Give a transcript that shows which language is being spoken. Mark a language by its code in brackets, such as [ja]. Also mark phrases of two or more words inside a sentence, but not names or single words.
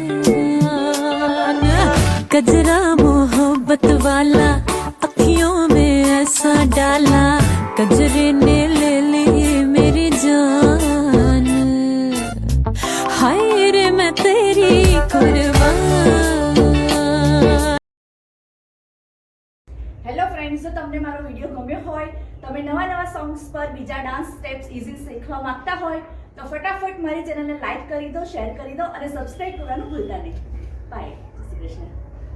[hi] कजरा मोहब्बत वाला, अखियों में ऐसा डाला. कजरे ने ले ली मेरी जान. हाय रे मैं तेरी कुर्बान. [en] hello friends, [gu] જો તમને મારો વિડીયો ગમ્યો હોય, તમે નવા નવા સોંગ્સ પર બીજા [en] dance steps easy [gu] શીખવા માંગતા હોય તો ફટાફટ મારી ચેનલને લાઈક કરી દો, શેર કરી દો અને સબસ્ક્રાઇબ કરવાનું ભૂલતા નહીં. બાય. જય શ્રી કૃષ્ણ.